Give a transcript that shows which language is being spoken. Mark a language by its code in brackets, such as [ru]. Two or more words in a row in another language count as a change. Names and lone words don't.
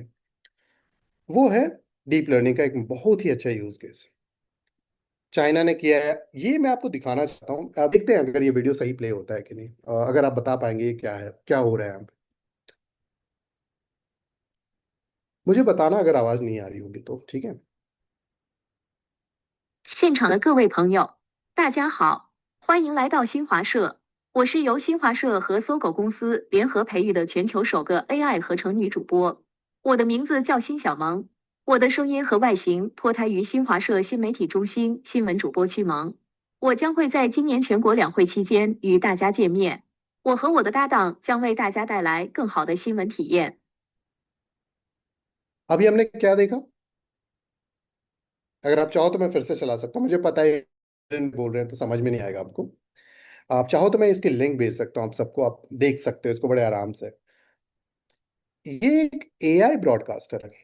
[hi] वो है [en] deep learning [hi] का एक बहुत ही अच्छा [en] use case, [hi] चाइना ने किया है। ये मैं आपको दिखाना चाहता हूँ, देखते हैं अगर ये वीडियो सही प्ले होता है कि नहीं, अगर आप बता पाएंगे ये क्या है, क्या हो रहा है यहाँ पे। मुझे बताना अगर आवाज नहीं आ रही होगी तो, ठीक है। [zh] 现场的各位朋友，大家好，欢迎来到新华社。我是由新华社和搜狗公司联合培育的全球首个 AI 合成女主播。我的名字叫辛小萌，我的声音和外形脱胎于新华社新媒体中心新闻主播区萌。我将会在今年全国两会期间与大家见面。我和我的搭档将为大家带来更好的新闻体验。 [hi] अभी हमने क्या देखा? अगर आप चाहो तो मैं फिर से चला सकता हूँ, मुझे पता है बोल रहे हैं तो समझ में नहीं आएगा आपको। आप चाहो तो मैं इसकी लिंक भेज सकता हूँ आप सबको, आप देख सकते हो इसको बड़े आराम से। ये एक [en] AI broadcaster [hi] है।